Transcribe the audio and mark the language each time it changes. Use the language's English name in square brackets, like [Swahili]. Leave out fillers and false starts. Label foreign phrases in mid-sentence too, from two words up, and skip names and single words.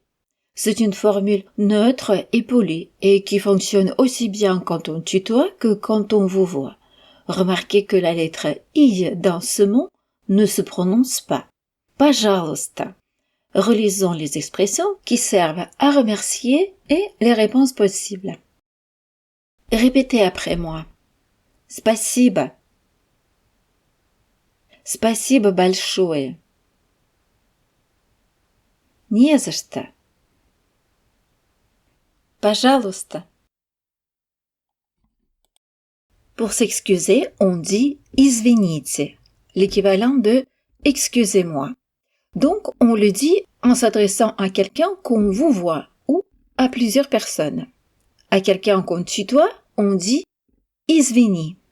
[French] C'est une formule neutre et polie et qui fonctionne aussi bien quand on tutoie que quand on vous voit. Remarquez que la lettre I dans ce mot ne se prononce pas. [Russian] Пожалуйста. [French] Relisons les expressions qui servent à remercier et les réponses possibles. Répétez après moi. [Russian] Спасибо. Спасибо большое. Не за что. Пожалуйста. [French] Pour s'excuser, on dit извините, l'équivalent de excusez-moi. Donc, on le dit en s'adressant à quelqu'un qu'on vous voit ou à plusieurs personnes. À quelqu'un qu'on tutoie, on dit извини.